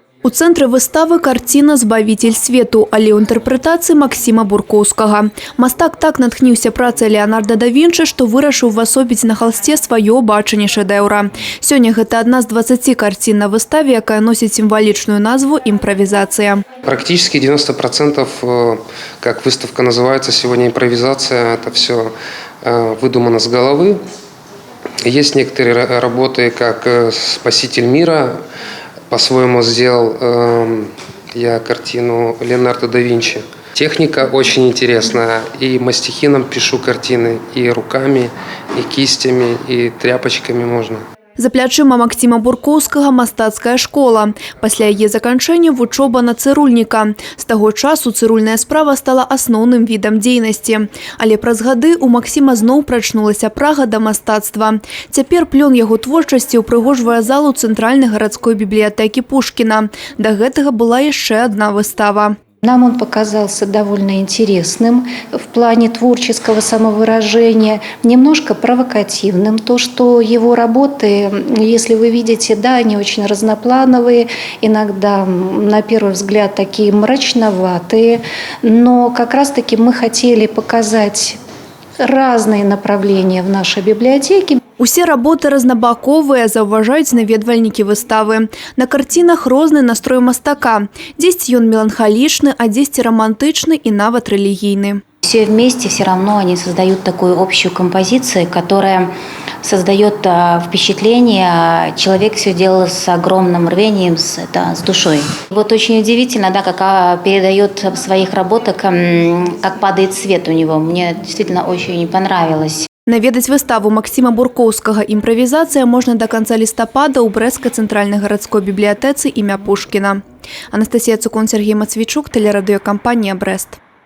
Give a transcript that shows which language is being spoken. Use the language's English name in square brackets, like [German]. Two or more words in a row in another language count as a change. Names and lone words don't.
[Belarusian] У цэнтры выставы карціна «Збавитель свету», але ў інтэрпрэтацыі Максіма Буркоўскага. Мастак так натхніўся працай Леонардо да Вінчы, што вырашыў увасобіць на халсце сваё бачанне шэдэўра. Сёння гэта адна з 20 карцін на выставе, якая носіць сімвалічную назву «Импровизация». [Russian] Практически 90%, как выставка называется сегодня, импровизация, это все выдумано с головы. Есть некоторые работы, как «Спаситель мира». По-своему сделал я картину Леонардо да Винчи. Техника очень интересная. И мастихином пишу картины, и руками, и кистями, и тряпочками можно. [Belarusian] За плячыма Максіма Буркоўскага мастацкая школа. Пасля яе заканчэння вучоба на цырульніка. З таго часу цырульная справа стала асноўным відам дзейнасці. Але праз гады у Максіма зноў прачнулася прага да мастацтва. Цяпер плён яго творчасці ўпрыгожвае залу цэнтральнай гарадской бібліятэкі Пушкіна. Да гэтага была яшчэ адна выстава. [Russian] Нам он показался довольно интересным в плане творческого самовыражения, немножко провокативным. То, что его работы, если вы видите, да, они очень разноплановые, иногда на первый взгляд такие мрачноватые, но как раз-таки мы хотели показать разные направления в нашей библиотеке. [Belarusian] Усе работы разнабаковыя, заўважаюць наведвальнікі выставы. На карцінах розны настрой мастака. Дзесьці ён меланхалічны, а дзесьці романтычны і нават рэлігійны. [Russian] Все вместе все равно они создают такую общую композицию, которая создает впечатление, человек все делал с огромным рвением, с душой. Вот очень удивительно, да, как передает в своих работах, как падает свет у него. Мне действительно очень понравилось. [Belarusian] Наведаць выставу Максіма Буркоўскага «Импровизация» можна [Russian] до конца [Belarusian] лістапада ў Брэсцкай цэнтральнай гарадской бібліятэцы імя Пушкіна. Анастасія Цукун, Сергей Мацвічук, тэлерадыёкампанія «Брэст».